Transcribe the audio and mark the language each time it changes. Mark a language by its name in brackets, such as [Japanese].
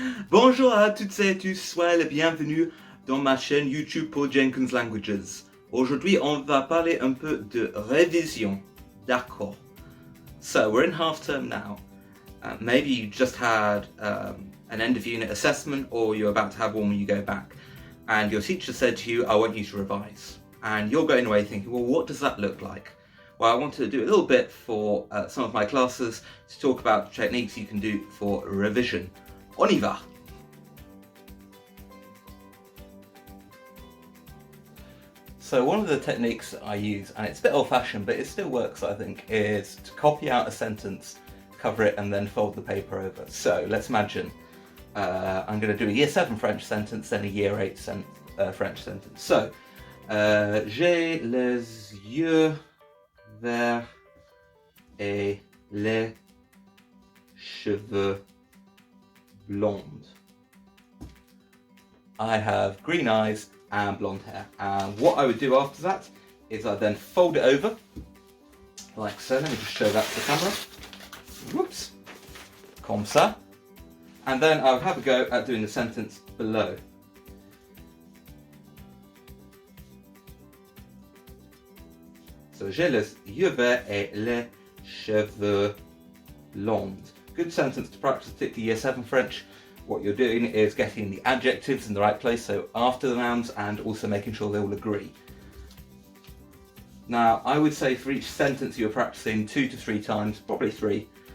[French] Bonjour à toutes et à tous, soyez les bienvenus dans ma chaîne YouTube pour Jenkins Languages. Aujourd'hui, on va parler un peu de révision. D'accord. [English] So, we're in half term now. Maybe you just had an end of unit assessment, or you're about to have one when you go back, and your teacher said to you, I want you to revise. And you're going away thinking, well, what does that look like? Well, I want to do a little bit for some of my classes to talk about techniques you can do for revision. [French] On y va! [English] So one of the techniques that I use, and it's a bit old-fashioned, but it still works, I think, is to copy out a sentence, cover it, and then fold the paper over. So let's imagine I'm going to do a Year 7 French sentence, then a Year 8 French sentence. [French] So, j'ai les yeux verts et les cheveux blondes. [English] I have green eyes and blonde hair. And what I would do after that is I'd then fold it over, like so. Let me just show that to the camera. Whoops. [French] Comme ça. [English] And then I would have a go at doing the sentence below. [French] So, j'ai les yeux verts et les cheveux blondes. [English] Good sentence to practice, particularly Year 7 French. What you're doing is getting the adjectives in the right place, so after the nouns, and also making sure they all agree. Now, I would say for each sentence you're practicing 2 to 3 times, probably 3.